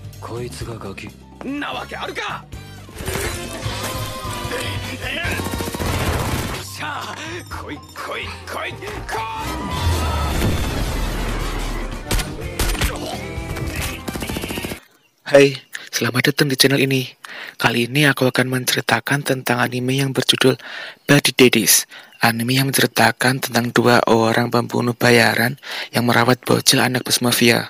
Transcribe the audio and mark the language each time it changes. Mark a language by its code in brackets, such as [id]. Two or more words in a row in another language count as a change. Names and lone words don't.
[ja] こいつがガキなわけあるか。しゃあ、来い来い来い来い。 [id] Hai, selamat datang di channel ini. Kali ini aku akan menceritakan tentang anime yang berjudul Body Daddies. Anime yang menceritakan tentang dua orang pembunuh bayaran yang merawat bocil anak bos mafia.